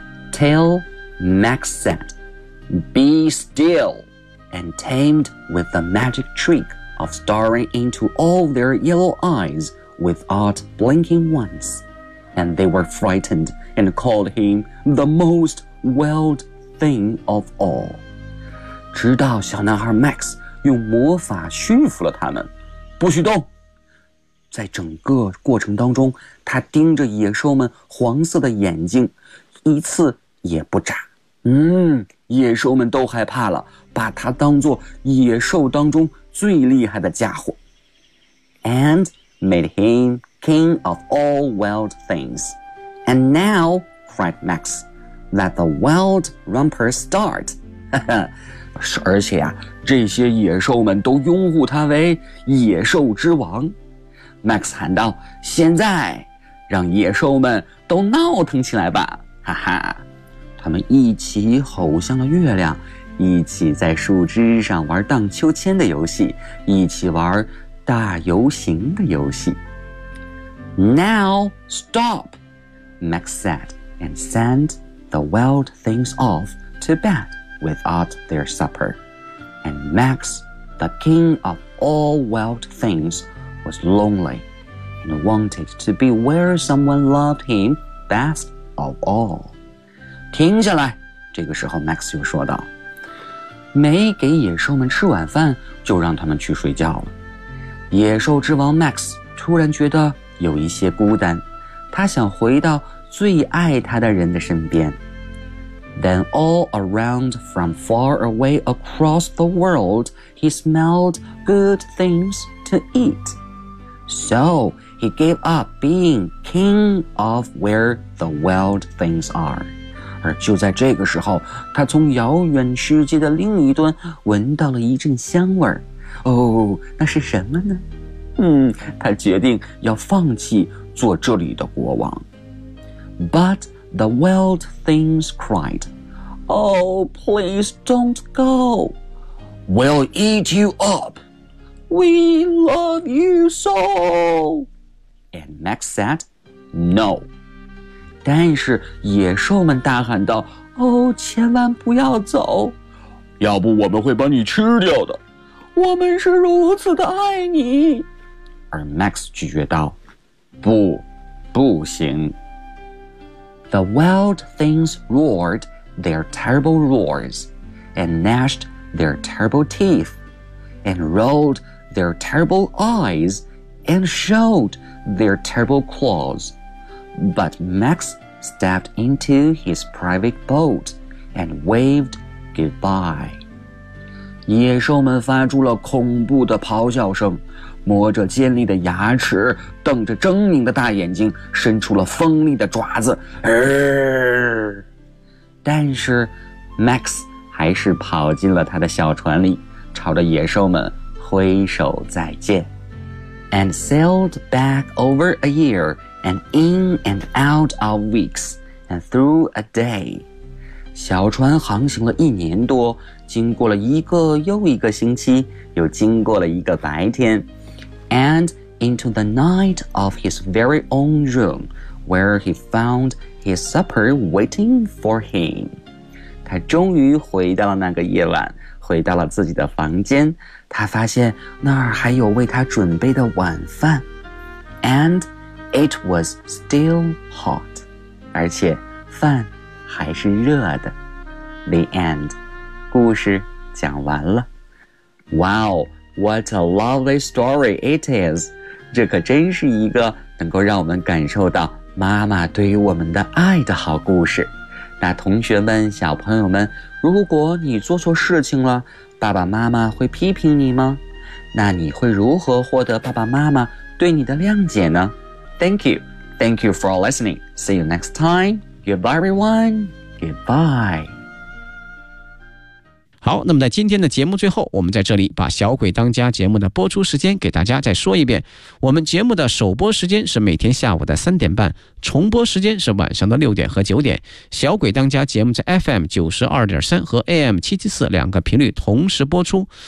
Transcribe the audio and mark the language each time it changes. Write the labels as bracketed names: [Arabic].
[English] Tail, Max said, "Be still," and tamed with the magic trick of staring into all their yellow eyes without blinking once, and they were frightened and called him the most wild thing of all. [Chinese] 直到小男孩 Max 用魔法驯服了他们，不许动。在整个过程当中，他盯着野兽们黄色的眼睛，一次也不眨。野兽们都害怕了，把他当作野兽当中最厉害的家伙。 [English] And made him king of all wild things. And now, cried Max, let the wild romper start. [Chinese] 而且啊，这些野兽们都拥护他为野兽之王。 Max 喊道，现在让野兽们都闹腾起来吧，哈哈。他们一起吼向了月亮，一起在树枝上玩荡秋千的游戏，一起玩大游行的游戏。 [English] Now stop, Max said, and send the wild things off to bed without their supper. And Max, the king of all wild things,was lonely and wanted to be where someone loved him best of all. [Chinese] 停下来，这个时候 Max 就说道，没给野兽们吃晚饭就让他们去睡觉了。野兽之王 Max 突然觉得有一些孤单，他想回到最爱他的人的身边。 [English] Then all around from far away across the world, he smelled good things to eat. So he gave up being king of where the wild things are. [Chinese] 而就在这个时候，他从遥远世界的另一端闻到了一阵香味儿。哦，那是什么呢？他决定要放弃做这里的国王。 [English] But the wild things cried, Oh, please don't go. We'll eat you up. We love you so! And Max said, no. [Chinese] 但是野兽们大喊道，哦，千万不要走。要不我们会把你吃掉的。我们是如此的爱你。而 Max 拒绝道，不，不行。 [English] The wild things roared their terrible roars, and gnashed their terrible teeth, and rolledTheir terrible eyes and showed their terrible claws. But Max stepped into his private boat and waved goodbye. [Chinese] 野兽们发出了恐怖的咆哮声，磨着尖利的牙齿，瞪着狰狞的大眼睛，伸出了锋利的爪子。但是 Max 还是跑进了他的小船里，朝着野兽们挥手再见。 [English] And sailed back over a year, and in and out of weeks, and through a day. [Chinese] 小船航行了一年多，经过了一个又一个星期，又经过了一个白天。 [English] And into the night of his very own room, where he found his supper waiting for him. [Chinese] 他终于回到了那个夜晚，回到了自己的房间，他发现那儿还有为他准备的晚饭。 [English] And it was still hot. [Chinese] 而且饭还是热的。 [English] The end. [Chinese] 故事讲完了。 [English] Wow, what a lovely story it is. [Chinese] 这可真是一个能够让我们感受到妈妈对于我们的爱的好故事。那同学们，小朋友们，如果你做错事情了，爸爸妈妈会批评你吗？那你会如何获得爸爸妈妈对你的谅解呢？ [English] Thank you. Thank you for listening. See you next time. Goodbye, everyone. Goodbye. [Chinese] 好，那么在今天的节目最后，我们在这里把小鬼当家节目的播出时间给大家再说一遍。我们节目的首播时间是每天下午的3:30，重播时间是晚上的6点和9点。小鬼当家节目在 FM92.3 和 AM774 两个频率同时播出。